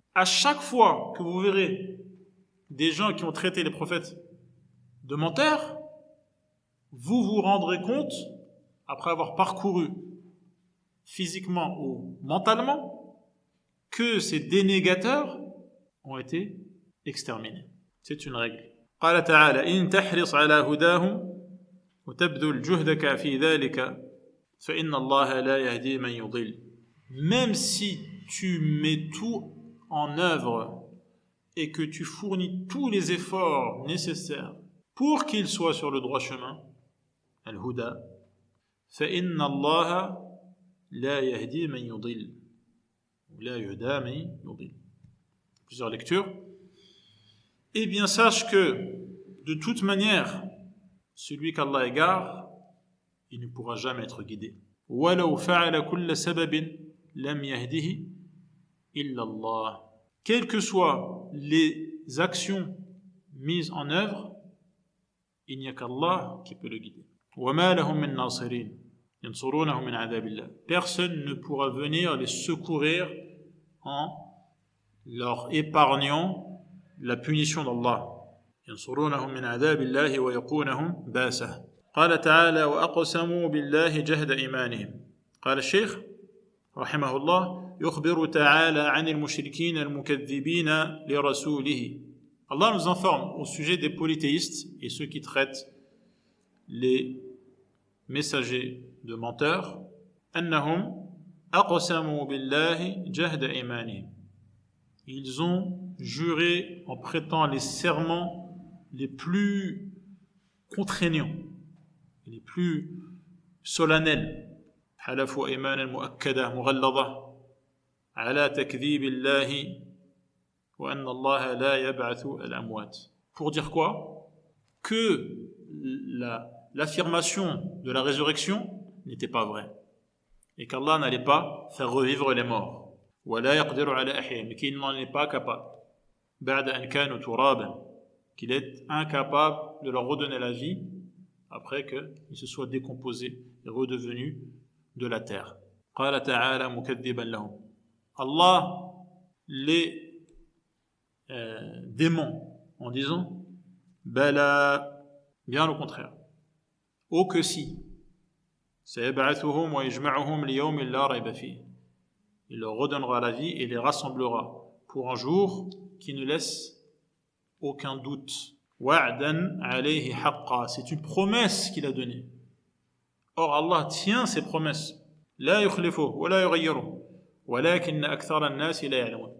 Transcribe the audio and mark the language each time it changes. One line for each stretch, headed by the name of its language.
French: À chaque fois que vous verrez des gens qui ont traité les prophètes de menteurs, vous vous rendrez compte, après avoir parcouru physiquement ou mentalement, que ces dénégateurs ont été exterminés. C'est une règle.
Arabic: قال تعالى إن تحرص على هداهم وتبذل جهدك في ذلك فإن الله لا يهدي من يضل.
French: Même si tu mets tout en œuvre et que tu fournis tous les efforts nécessaires pour qu'il soit sur le droit chemin, al-huda,
Arabic: فإن الله لا يهدي من يضل. لا يهدى من يضل.
French: Plusieurs lectures. Eh bien, sache que, de toute manière, celui qu'Allah égare, il ne pourra jamais être guidé.
Arabic: وَلَوْ فَعَلَ كُلَّ سَبَبٍ لَمْ يَهْدِهِ إِلَّا اللَّهِ.
French: Quelles que soient les actions mises en œuvre, il n'y a qu'Allah qui peut le guider.
Arabic: وَمَا لَهُم مِّن نَاصِرِينَ يَنْصُرُونَهُم مِّنْ عَذَابِ اللَّهِ.
French: Personne ne pourra venir les secourir en leur épargnant la punition d'Allah.
Arabic: ينصرونهم من عذاب الله ويقونهم باسه. قال تعالى وأقسموا بالله جهد إيمانهم. قال الشيخ رحمه الله يخبر تعالى عن المشركين المكذبين لرسوله.
French: Allah nous informe au sujet des polythéistes et ceux qui traitent les messagers de menteurs.
Arabic: أنهم أقسموا بالله جهد إيمانهم.
French: Ils ont juré en prêtant les serments les plus contraignants, les plus solennels.
Arabic: حلفوا أيمانا مؤكدة مغلظة على تكذيب الله وأن الله لا يبعث الأموات.
French: Pour dire quoi? Que l'affirmation de la résurrection n'était pas vraie et qu'Allah n'allait pas faire revivre les morts.
Arabic: ولا يقدر على إحيائهم,
French: mais qu'il n'en est pas capable.
Arabic: بعد أن كانوا ترابا,
French: qu'il est incapable de leur redonner la vie après qu'ils se soient décomposés et redevenus de la terre.
Arabic: قال تعالى مكذبا لهم.
French: Allah les dément en disant
Arabic: بلى,
French: bien au contraire. Oh que si.
Arabic: سيبعثهم ويجمعهم ليوم لا ريب فيه.
French: Il leur redonnera la vie et les rassemblera pour un jour qui ne laisse aucun doute.
Arabic: وَعْدًا عَلَيْهِ حَقًّا.
French: C'est une promesse qu'il a donnée. Or Allah tient ses promesses.
Arabic: لَا يُخْلِفُهُ وَلَا يُغَيِّرُهُ وَلَكِنَّ أَكْثَرَ النَّاسِ لَا يَعْلَمُونَ.